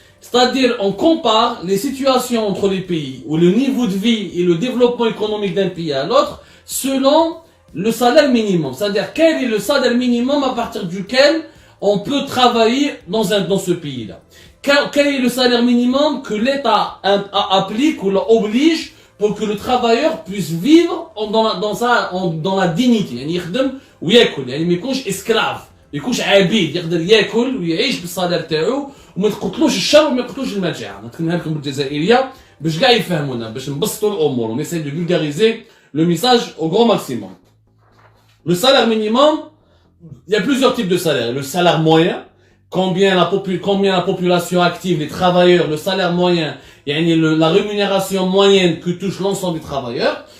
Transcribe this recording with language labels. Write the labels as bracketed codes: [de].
[fr] C'est-à-dire on compare les situations entre les pays ou le niveau de vie et le développement économique d'un pays à l'autre selon le salaire minimum. C'est-à-dire quel est le salaire minimum à partir duquel on peut travailler dans ce pays-là. Quel est le salaire minimum que l'État applique ou l'oblige pour que le travailleur puisse vivre dans la dignité. [ar] يعني يخدم وياكل يعني ما يكونش اسكلاف ما يكونش عبيد يقدر ياكل ويعيش بالصالير تاعو وما تقتلوش الشر وما يقتلوش المجاعه. نتكلمها لكم بالجزائريه باش كاع يفهمونا باش نبسطوا الامور ونساي [fr] de vulgariser le message au grand maximum. Le salaire minimum, il y a plusieurs types de salaires. Le salaire moyen, combien la population active, les travailleurs, le salaire moyen, la rémunération moyenne que touche l'ensemble des travailleurs.